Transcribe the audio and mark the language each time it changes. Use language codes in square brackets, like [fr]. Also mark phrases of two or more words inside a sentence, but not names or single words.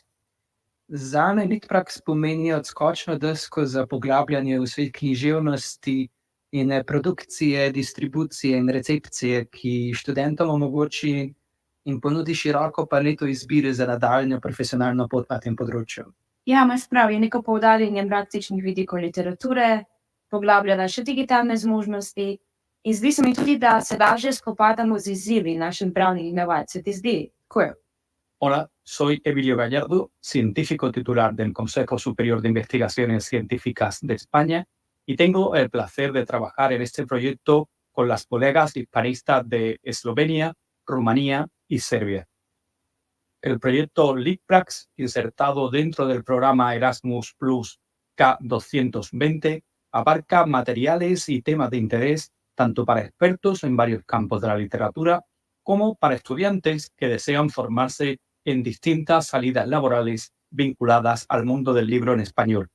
[sl] Zame LITPRAX pomeni odskočno desko za poglabljanje v svet književnosti in produkcije, distribucije in recepcije, ki študentom omogoči in ponudi široko paleto izbire za nadaljnjo profesionalno pot na tem področju. Ja, imaš prav, je neko poudarjanje praktičnih vidikov literature, poglablja naše digitalne zmožnosti in zdi se mi tudi, da se lažje spopadamo z izzivi naših pravnih inovacij. Ti zdi? Cool. [es] Hola, soy Emilio Gallardo, científico titular del Consejo Superior de Investigaciones Científicas de España, y tengo el placer de trabajar en este proyecto con las colegas hispanistas de Eslovenia, Rumanía y Serbia. El proyecto LITPRAX, insertado dentro del programa Erasmus Plus K220, abarca materiales y temas de interés tanto para expertos en varios campos de la literatura como para estudiantes que desean formarse en distintas salidas laborales vinculadas al mundo del libro en español.